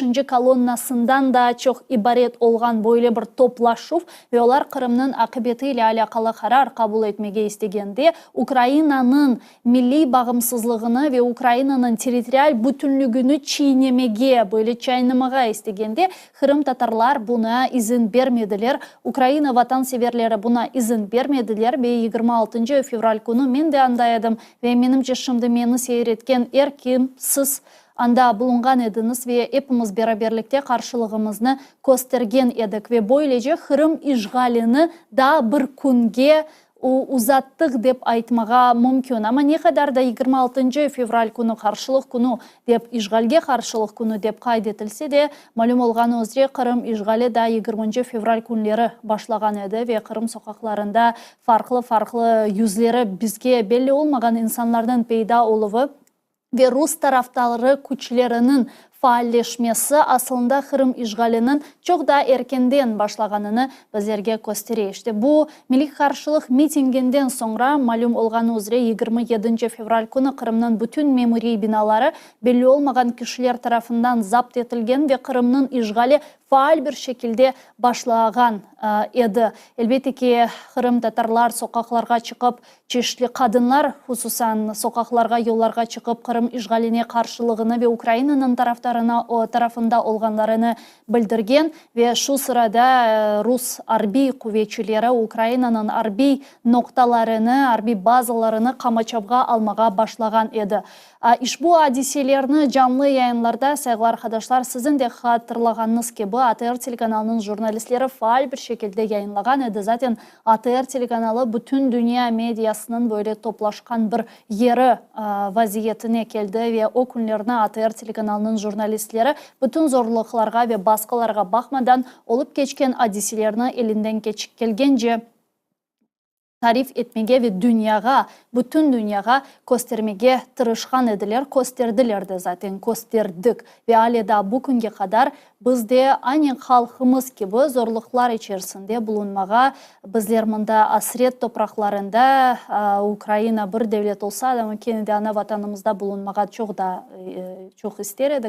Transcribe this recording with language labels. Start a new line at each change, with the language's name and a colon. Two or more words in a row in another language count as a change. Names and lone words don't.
Crimean Tatar: kolonnasından da çok ibaret olgan böyle bir toplaşıp ve onlar Kırım'ın akıbeti ile alakalı karar kabul etmeye istegende Ukrayna'nın milli bağımsızlığını ve Ukrayna'nın territorial bütünlüğünü çiğnemeye böyle çiğnemeye istegende Kırım Tatarlar buna izin vermediler. Ukrayna vatanseverleri buna izin vermediler ve 26 fevral günü men de andaydım ve menimce şimdi meni seyretken erkim siz anda bulungan ediniz ve hepimiz beraberlikte karşılığımızı göstergen edik ve böylece Kırım işgalini daha bir günge uzattık dep aytmağa mümkün. Ama ne kadar da 26 fevral günü karşılık günü dep işgalge karşılık günü dep kaydetilse de malum olğanı üzere Kırım işgali da 20 fevral günleri başlagan edi ve Kırım sokaklarında farklı yüzleri bizge belli olmagan insanlardan peyda oluvu ve Rus taraftarları güçlerinin faalleşmesi aslında Kırım işgalinin çok daha erkenden başlaganını bizlerge gösteriyor. İşte bu milli karşılık mitinginden sonra malum olğanı üzere 27 fevral günü Kırım'ın bütün memuri binaları belli olmagan kişiler tarafından zapt etilgen ve Kırım'ın işgali faal bir şekilde başlagan edi. Elbette ki Kırım Tatarlar sokaklarga çıkıp, çeşitli kadınlar hususan sokaklarga, yollarga çıkıp Kırım işgaline karşılığını ve Ukrayna'nın tarafında olganlarını bildirgen ve şu sırada Rus harbi kuvvetçileri Ukrayna'nın harbi noktalarını, harbi bazalarını kamaçapga almağa başlagan edi. Bu hadiselerini canlı yayınlarda saygılı arkadaşlar sizin de hatırlaganınız gibi ATR telekanalının jurnalistleri faal bir şekilde yayınlagan edi. Zaten ATR telekanalı bütün dünya medyasının böyle toplaşkan bir yeri vaziyetine geldi ve o günlerine ATR telekanalının jurnalistleri bütün zorluklarga ve baskılarga bakmadan olup geçken hadiselerini elinden gelgence tarif etmege ve bütün dünyaya göstermege tırışkan ediler, gösterdiler de zaten, gösterdik. Ve hala bugüne kadar bizde aynen halkımız gibi zorluklar içerisinde bulunmağa, bizler mında asret topraklarında Ukrayna bir devlet olsa da kendi ana vatanımızda bulunmağa çok ister edik.